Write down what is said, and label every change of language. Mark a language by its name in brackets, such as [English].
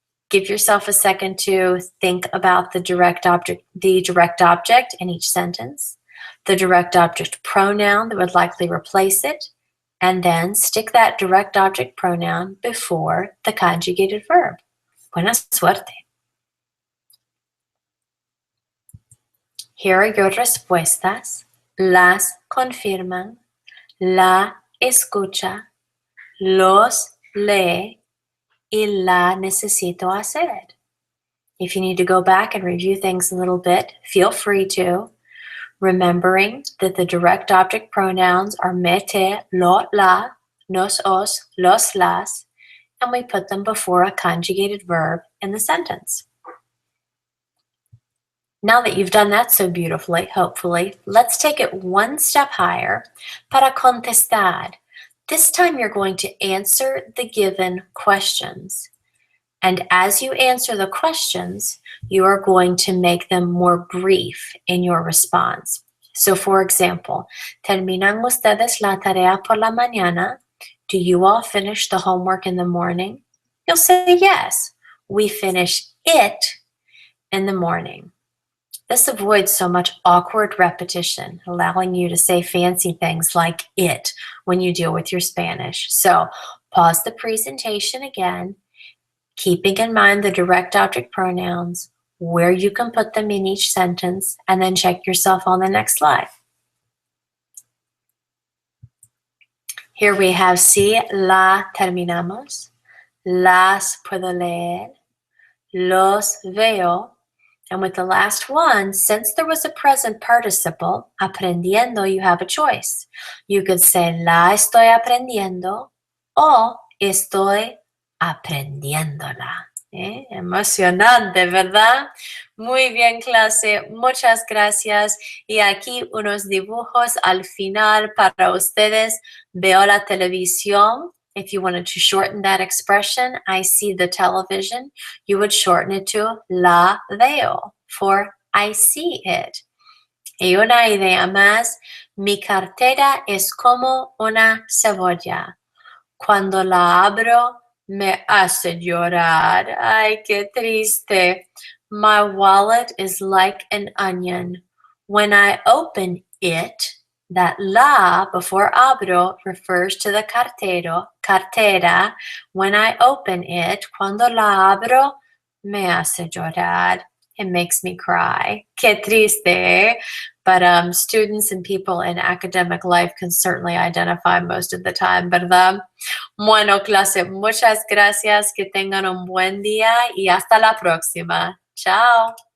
[English] Give yourself a second to think about the direct object in each sentence, the direct object pronoun that would likely replace it, and then stick that direct object pronoun before the conjugated verb. [Spanish] Buena suerte. [English] Here are your [Spanish] respuestas. Las confirman, la escucha, los lee, y la necesito hacer. [English] If you need to go back and review things a little bit, feel free to. Remembering that the direct object pronouns are [Spanish] me, te, lo, la, nos, os, los, las, [English] and we put them before a conjugated verb in the sentence. Now that you've done that so beautifully, hopefully, let's take it one step higher. [Spanish] Para contestar. [English] This time you're going to answer the given questions. And as you answer the questions, you are going to make them more brief in your response. So for example, [Spanish] ¿terminan ustedes la tarea por la mañana? [English] Do you all finish the homework in the morning? You'll say yes. We finish it in the morning. This avoids so much awkward repetition, allowing you to say fancy things like it when you deal with your Spanish. So pause the presentation again, keeping in mind the direct object pronouns, where you can put them in each sentence, and then check yourself on the next slide. Here we have [Spanish] sí, la terminamos, las puedo leer, los veo. [English] And with the last one, since there was a present participle, aprendiendo, you have a choice. You could say [Spanish] la estoy aprendiendo o estoy aprendiéndola. Emocionante, ¿verdad? Muy bien, clase. Muchas gracias. Y aquí unos dibujos al final para ustedes. Veo la televisión. [English] If you wanted to shorten that expression, I see the television, you would shorten it to [Spanish] la veo, [English] for I see it. [Spanish] Y una idea más, mi cartera es como una cebolla. Cuando la abro, me hace llorar. Ay, qué triste. [English] My wallet is like an onion. When I open it, that la before abro refers to the cartera. When I open it, [Spanish] cuando la abro, me hace llorar. [English] It makes me cry. [Spanish] Qué triste. [English] But students and people in academic life can certainly identify most of the time, ¿verdad? [Spanish] Bueno, clase, muchas gracias. Que tengan un buen día y hasta la próxima. Chao.